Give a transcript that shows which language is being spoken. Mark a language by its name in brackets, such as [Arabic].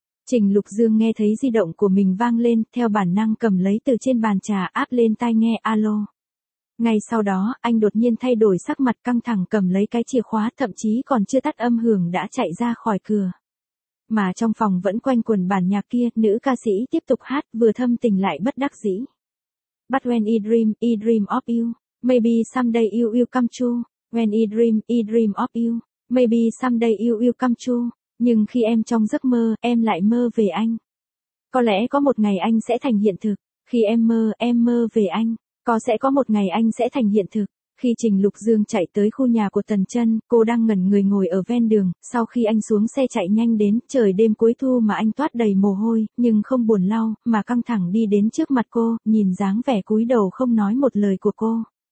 [Vietnamese] Trình Lục Dương nghe thấy di động của mình vang lên, theo bản năng cầm lấy từ trên bàn trà áp lên tai nghe alo. Ngay sau đó, anh đột nhiên thay đổi sắc mặt căng thẳng cầm lấy cái chìa khóa, thậm chí còn chưa tắt âm hưởng đã chạy ra khỏi cửa. Mà trong phòng vẫn quanh quần bản nhạc kia, nữ ca sĩ tiếp tục hát, vừa thâm tình lại bất đắc dĩ. [English] But when I dream of you, maybe someday you will come true. When I dream of you, maybe someday you will come true. [Vietnamese] Nhưng khi em trong giấc mơ, em lại mơ về anh. Có lẽ có một ngày anh sẽ thành hiện thực. Khi em mơ về anh. Có sẽ có một ngày anh sẽ thành hiện thực. Khi Trình Lục Dương chạy tới khu nhà của Tần Chân, cô đang ngẩn người ngồi ở ven đường, sau khi anh xuống xe chạy nhanh đến, trời đêm cuối thu mà anh toát đầy mồ hôi, nhưng không buồn lau, mà căng thẳng đi đến trước mặt cô, nhìn dáng vẻ cúi đầu không nói một lời của cô.